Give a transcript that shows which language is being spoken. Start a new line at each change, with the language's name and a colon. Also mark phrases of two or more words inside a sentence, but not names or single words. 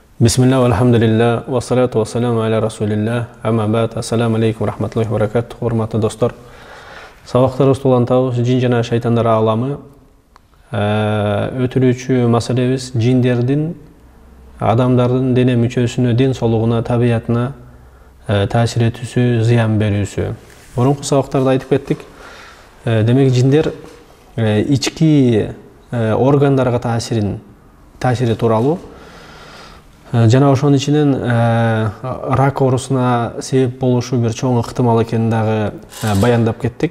Arabic: بسم الله، الحمد لله، والصلاة والسلام على رسول الله، أما بعد، السلام عليكم، رحمة الله وبركاته,
Turkmen: hurmatly dostlar.
Kyrgyz: Сабақтарыбыз улантабыз жин жана шайтандар аламы. Өтүлүүчү маселебиз жиндердин адамдардын дене мүчөсүнө, ден соолугуна, табиятына таасир этүүсү, зыян берүүсү. Мурунку сабактарда айтып кеттик. Демек жиндер ички органдарга таасири тууралуу жана ошонун ичинен рак оорусуна себеп болушу бир чоң ыктымал экенин дагы баяндап кеттик.